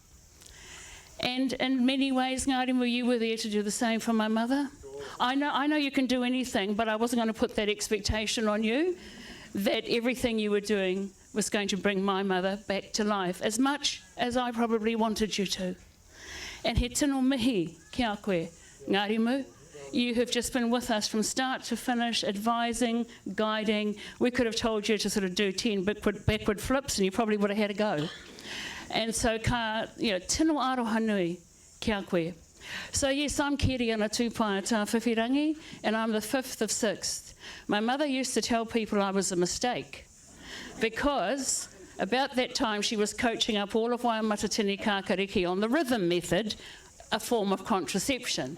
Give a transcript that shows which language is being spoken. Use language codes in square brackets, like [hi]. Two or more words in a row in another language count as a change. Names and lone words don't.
[en] And in many ways, Ngārimu, you were there to do the same for my mother. I know you can do anything, but I wasn't going to put that expectation on you that everything you were doing was going to bring my mother back to life, as much as I probably wanted you to. [mi] And he tino mihi ki a koe, Ngārimu. [en] You have just been with us from start to finish, advising, guiding. We could have told you to sort of do 10 backward flips and you probably would have had a go. And so, [mi] tino aroha nui ki a koe. [en] So yes, I'm Kiri ana tūpae Tāwhiwhirangi, and I'm the 5th of 6th. My mother used to tell people I was a mistake, because about that time she was coaching up all of Waimatatini Kākariki on the rhythm method, a form of contraception.